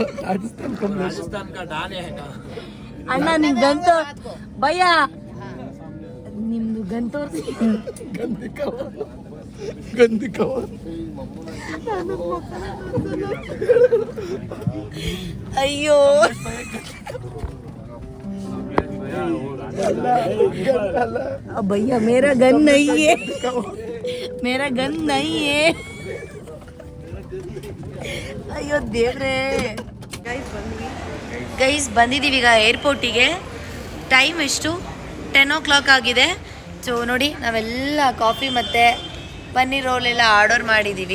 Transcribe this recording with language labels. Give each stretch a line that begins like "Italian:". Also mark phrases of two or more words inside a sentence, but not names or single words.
Kannada: ಅಣ್ಣ ನಿಮ್ ಗಂತ ಭಯ್ಯ, ನಿಮ್ದು ಗಂತ ಅಯ್ಯೋ
Hindi: भैया मेरा गन नहीं है, मेरा गन नहीं है.
Kannada: ಅಯ್ಯೋ ದೇವ್ರೇ. ಗೈಸ್ ಬಂದಿದ್ದೀವಿ ಈಗ ಏರ್ಪೋರ್ಟಿಗೆ. ಟೈಮ್ ಎಷ್ಟು? 10 o'clock ಆಗಿದೆ. ಸೊ ನೋಡಿ, ನಾವೆಲ್ಲ ಕಾಫಿ ಮತ್ತು ಪನ್ನೀರ್ ರೋಲ್ ಎಲ್ಲ ಆರ್ಡರ್ ಮಾಡಿದ್ದೀವಿ.